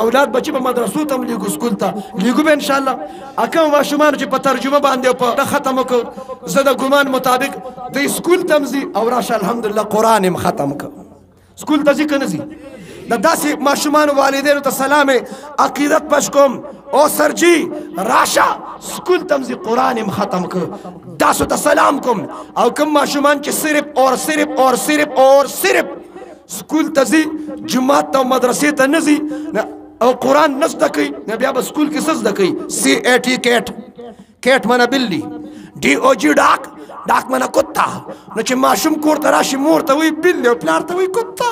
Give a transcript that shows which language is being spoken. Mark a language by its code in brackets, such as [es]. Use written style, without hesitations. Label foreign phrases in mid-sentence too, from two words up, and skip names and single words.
[ps] اولاد بچي په مدرسو ته هم لیږو، سکول ته لیږو به انشاءالله. کوم ماشومان چې په ترجمه باندې په ختم وکړو، زه د ګمان مطابق د سکول ته هم ځي او راشه الحمدلله قرآن هم ختم کړ. سکول ته ځي که نه ځي؟ د داسې ماشومانو والدینو ته سلام عقیدت پش کوم، او سرجی راشه سکول ته هم ځي قرآن هم ختم کړ، تاسو ته سلام کوم. او کوم ماشومان چې [ur] صرف اور صرف اور صرف اور صرف [ps] سکول ته ځي، جماعت ته او مدرسې ته نه ځي او قرآن نه زده کوي، نو بیا به سکول کې څه زده کوي؟ CAT کیټ، کیټ معنی بلی، DOG ډاک، ډاک معنی کتا. نو چې ماشوم کور ته راشي مور ته وایي بلی او پلار ته وایي کتا.